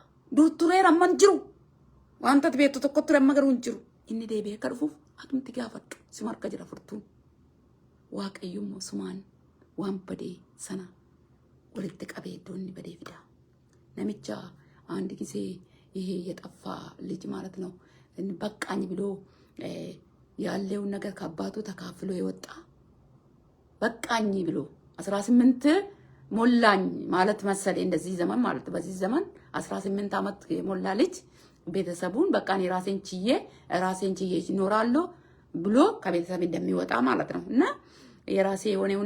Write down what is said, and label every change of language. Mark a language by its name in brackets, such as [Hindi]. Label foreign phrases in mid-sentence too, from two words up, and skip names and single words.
[Oromo] Dur tureera amman jiru. Wanta beektu tokko ture amma garuu hin jiru. Inni deebi'ee akka dhufuuf atumti gaafadhu. Sima harka jira furtuun. Waaqayyummoo sumaan waan badee sana walitti qabee iddoo inni badee fida. Namicha andi gisee [Amharic] ይሄ የጠፋ ልጅ ማለት ነው በቃኝ ብሎ ያለውን ነገር ከአባቱ ተካፍሎ የወጣ በቃኝ ብሎ 18 ሞላኝ ማለት መሰለኝ እንደዚህ ዘመን ማለት በዚህ ዘመን 18 ዓመት የሞላ ልጅ ቤተሰቡን በቃ እኔ ራሴን ችዬ እኖራለሁ ብሎ ከቤተሰብ እንደሚወጣ ማለት ነው። እና የራሴ የሆነውን